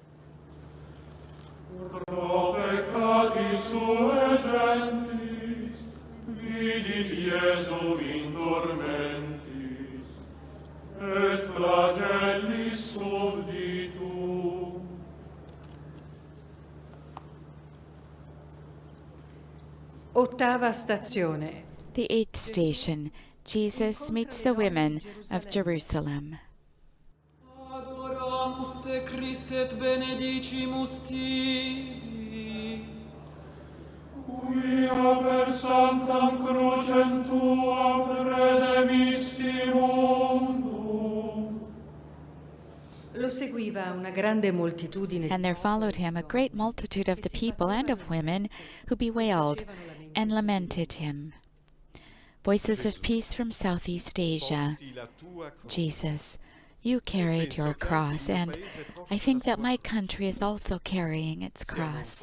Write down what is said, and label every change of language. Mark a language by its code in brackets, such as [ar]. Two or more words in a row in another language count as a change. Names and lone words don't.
[la] Pro peccatis suae gentis, vidit Iesu in tormentis, et flagellis subditum. [it] Ottava stazione. [en] The 8th station, Jesus meets the women of Jerusalem. [la] Adoramus te Christe et benedicimus tibi. Quia per sanctam crucem tuam redemisti mundum. [it] Lo seguiva una grande moltitudine. [en] And there followed him a great multitude of the people and of women who bewailed and lamented him. Voices of peace from Southeast Asia. Jesus, you carried your cross, and I think that my country is also carrying its cross.